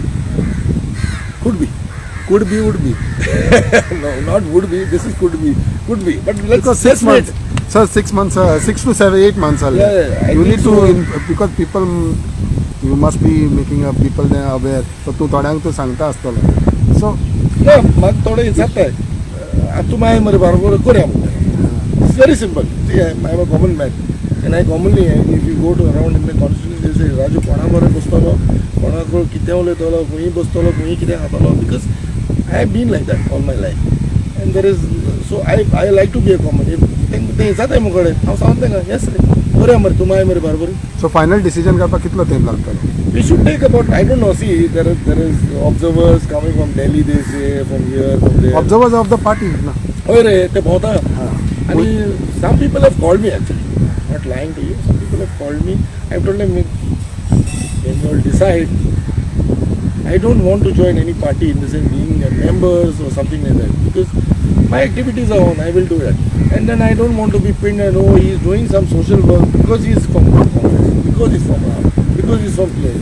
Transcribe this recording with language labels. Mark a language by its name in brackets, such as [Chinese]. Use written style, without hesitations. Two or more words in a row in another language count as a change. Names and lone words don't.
[English] Could be. Could be, would be. No, not would be. This is could be. Could be. But Because 6 months. Sir, 6 months, 6 to 7, 8 months. Yeah, I you think need so. to, because people, you must be making people aware. [Konkani] So तू थोड्यांक तू सांगता आसतलो. So, ना म्हाका थोडें जाता तूं मागीर मरे बरोबर करया म्हणटा. [English] It's very simple. See, I am a common man. And I commonly, if you go to around in the constituency, they say, Raju, [Konkani] कोणा बरें बसतलो, कोणाक कितें उलयतलो, खंयी बसतलो, खंयी कितें खातलो, [English] because I have been like that all my life. And there is, so I like to be a common. [Konkani] तें जाताय मुगो कडेन, हांव सांगता तेंका, yes रे, करया मरे, तूं मागीर मरे बरोबर. so [English] final decision [Konkani] करपाक कितलो टाइम लागतलो? [English] We should take about, I don't know, see, there is observers coming from Delhi, they say, from here, from there. Observers of the party. [Konkani] ना? होय रे, ते भोंवता. [English] And some people have called me actually. Not lying to you. Some people have called me. I've told them, when you all decide, I don't want to join any party in the sense being a members or something like that. Because my activities are on, I will do that. And then I don't want to be pinned and oh, he's doing some social work because he's from Congress, because he's from Ram, because he's from place.